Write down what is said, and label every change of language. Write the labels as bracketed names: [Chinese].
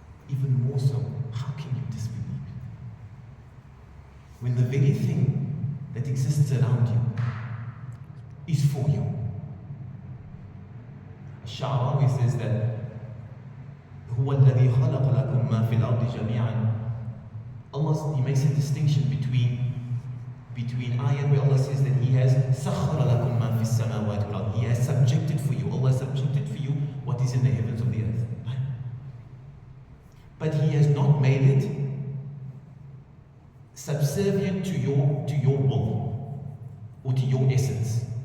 [English] Even more so, how can you disbelieve when the very thing that exists around you is for you? Sha'arawi says that [Arabic] هو الذي خلق لكم ما في الأرض جميعا. [English] Allah, he makes a distinction between ayat where Allah says that He has [Arabic] سخر لكم ما في السماوات والأرض. [English] He has subjected for you. Allah has subjected for you what is in the heavens of the earth. But He has not made it subservient to your will or to your essence.